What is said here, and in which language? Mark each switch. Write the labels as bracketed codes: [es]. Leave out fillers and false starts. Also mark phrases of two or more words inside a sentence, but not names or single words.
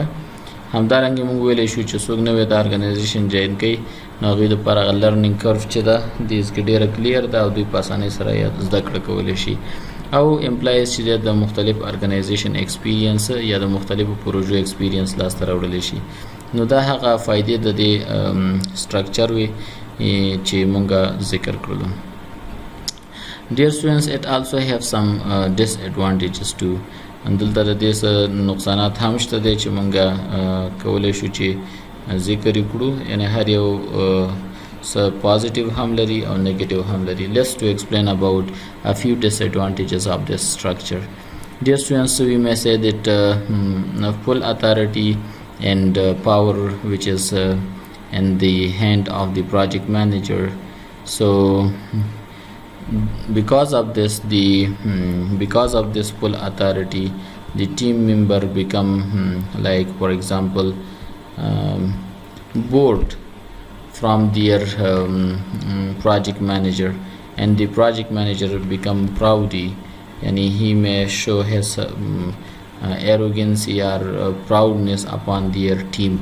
[ps] همدارنګه موږ ویلی شو چې څوک نوی د ارګنایزیشن جوین کوي نو هغوی دپاره هغه [en] learning curve [ps] چې ده دیز کې ډېره کلیر ده او دوی په اسانۍ سره یې زده کړه کولی شي. او امپلایز چې دی د مختلف [en] organization experience [ps] یا د مختلفو پروژو ایکسپیرینس لاسته راوړلی شي. نو دا هغه فایدې د دې سټرکچر وي چې موږ ذکر کړلو. [en] Dear students, it also have some disadvantages too. [ps] دلته د دې نقصانات هم شته دی چې موږ کولی شو چې ذکر یې کړو، یعنی هر یو څه پازیټیو هم لري او نیگیټیو هم لري. [en] Let's to explain about a few disadvantages of this structure. Dear students, we may say that full authority and power which is in the hand of the project manager. So because of this full authority, the team member become like for example bored from their project manager, and the project manager become proudy, and he may show his arrogance or proudness upon their team.